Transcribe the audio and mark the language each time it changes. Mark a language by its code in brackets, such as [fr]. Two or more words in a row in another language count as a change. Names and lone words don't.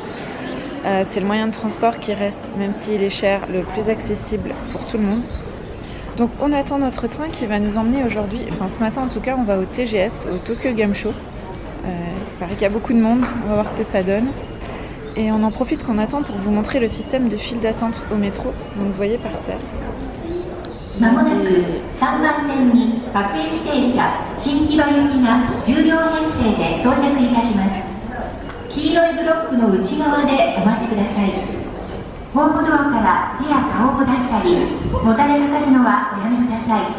[fr] C'est le moyen de transport qui reste, même s'il est cher, le plus accessible pour tout le monde. Donc on attend notre train qui va nous emmener aujourd'hui, enfin ce matin en tout cas, on va au TGS, au Tokyo Game Show. Il paraît qu'il y a beaucoup de monde, on va voir ce que ça donne. Et on en profite qu'on attend pour vous montrer le système de file d'attente au métro. Donc vous voyez par terre. [ja] まもなく3番線に各駅停車新木場行きが10両編成で到着いたします。黄色いブロックの内側でお待ちください。ホームドアから手や顔を出したりもたれかかるのはおやめください。